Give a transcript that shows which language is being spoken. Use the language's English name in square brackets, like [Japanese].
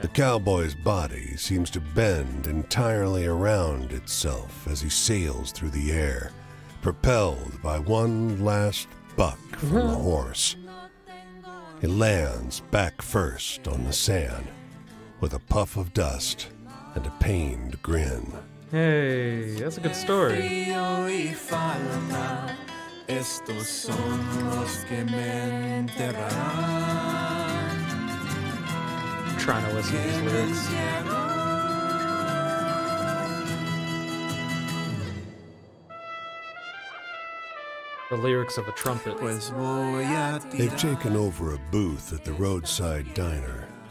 [English] The cowboy's body seems to bend entirely around itself as he sails through the air, propelled by one last buck from the horse. He lands back first on the sand, with a puff of dust and a pained grin. Hey, that's a good story. [Spanish] Estos son los que me enterrarán. [English] I'm trying to listen to these lyrics. The lyrics of a trumpet. [Spanish] Pues voy a [English] They've [Spanish] tirar. [English] taken over a booth at the roadside diner.